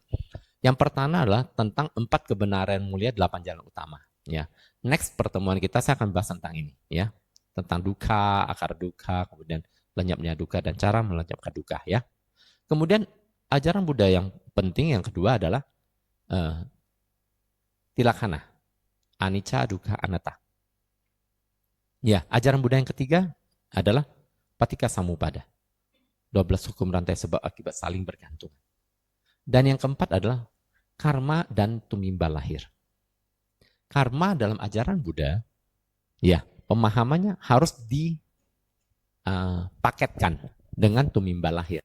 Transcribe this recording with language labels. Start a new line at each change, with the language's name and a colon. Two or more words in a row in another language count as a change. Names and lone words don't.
Indonesian: Yang pertama adalah tentang 4 kebenaran mulia 8 jalan utama. Ya, next pertemuan kita saya akan bahas tentang ini, ya. Tentang duka, akar duka, kemudian lenyapnya duka dan cara melenyapkan duka ya. Kemudian ajaran Buddha yang penting yang kedua adalah
Pali: tilakhana, anicca, dukkha, anatta.
Indonesian: Ya, ajaran Buddha yang ketiga adalah
Pali: paticca samuppada.
Indonesian: 12 hukum rantai sebab akibat saling bergantung. Dan yang keempat adalah karma dan tumimbal lahir. Karma dalam ajaran Buddha, ya, pemahamannya harus dipaketkan dengan tumimbal lahir.